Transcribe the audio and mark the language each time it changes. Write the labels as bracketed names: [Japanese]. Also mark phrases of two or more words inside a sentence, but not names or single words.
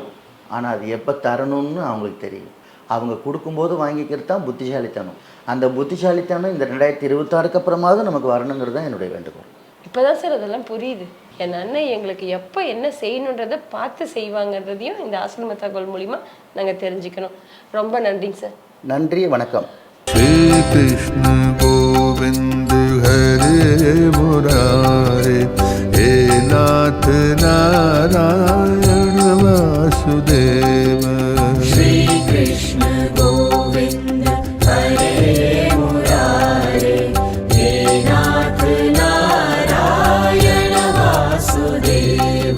[Tamil] ஆனால் அது எப்போ தரணும்னு அவங்களுக்கு தெரியும். அவங்க கொடுக்கும்போது வாங்கிக்கிறது தான் புத்திசாலித்தனம். அந்த புத்திசாலித்தனம் இந்த 2026 அப்புறமாவது நமக்கு வரணுங்கிறது தான் என்னுடைய வேண்டுகோள். இப்போ தான் சார் அதெல்லாம் புரியுது. என் அன்னை எங்களுக்கு எப்போ என்ன செய்யணுன்றதை பார்த்து செய்வாங்கன்றதையும் இந்த ஆசிரம தகவல் மூலிமா நாங்கள் தெரிஞ்சுக்கணும். ரொம்ப நன்றிங்க சார். நன்றி, வணக்கம். [Sanskrit] श्री कृष्ण गोविंद हरे मुरारे, हे नाथ नारायण वासुदेव। श्री कृष्ण गोविंद हरे मुरारे, हे नाथ नारायण वासुदेव।